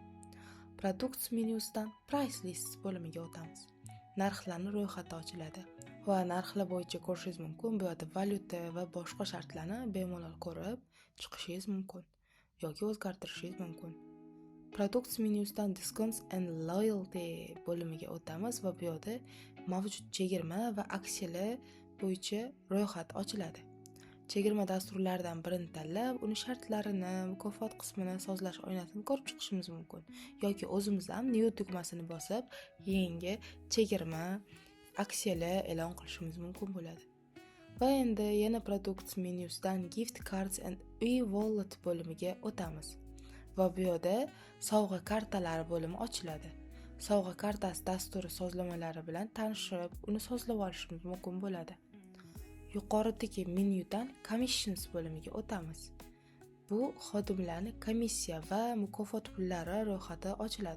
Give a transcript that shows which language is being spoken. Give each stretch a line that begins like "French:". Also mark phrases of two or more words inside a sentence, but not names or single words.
Uzbek: Products menyusidan
English: price list
Uzbek: bo'limiga o'tamiz. Narxlarning ro'yxati ochiladi va narxlar bo'yicha ko'rishingiz mumkin. Bu yerda valyuta va boshqa shartlarni bemalol ko'rib chiqishingiz mumkin yoki o'zgartirishingiz mumkin. Products menyusidan
English: discounts and loyalty
Uzbek: bo'limiga o'tamiz va bu yerda mavjud chegirma va aksiyalar bo'yicha ro'yxat ochiladi. Chegirma dasturlaridan birini tanlab, uni shartlarini, mukofot qismini, sozlash oynasini ko'rib chiqishimiz mumkin yoki o'zimiz ham new tugmasini bosib, yangi chegirma, aksiyalar e'lon qilishimiz mumkin bo'ladi. Va endi yana Products menyusidan
English: Gift Cards and e-wallet
Uzbek: bo'limiga o'tamiz. Va bu yerda sovg'a kartalari bo'limi ochiladi. Sovg'a kartasi dasturi sozlamalari bilan tanishib, uni sozlab olishimiz mumkin bo'ladi. Yuqoridagi menyudan Commissions bo'limiga o'tamiz. Bu xodimlarning komissiya va mukofot pullari ro'yxati ochiladi.